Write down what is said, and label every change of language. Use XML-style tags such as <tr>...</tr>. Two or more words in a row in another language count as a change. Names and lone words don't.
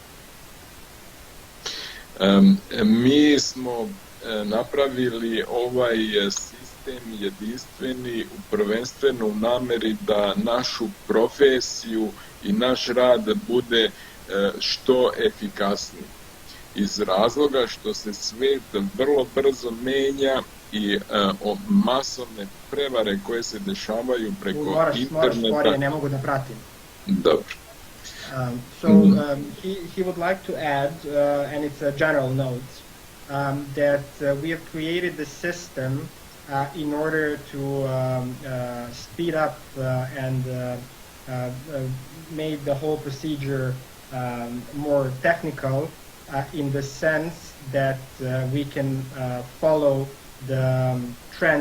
<sr>Mi smo napravili ovaj sistem jedinstveni prvenstveno u nameri da našu profesiju i naš rad bude što efikasniji. Iz razloga što se svet vrlo brzo menja i masovne prevare koje se dešavaju preko interneta. Moraš, ne mogu da pratim. Dobro.</sr> <en>He would like to add, and it's a general note, that we have created the system in order to speed up and make the whole procedure more technical in the sense that we can follow the trends</en>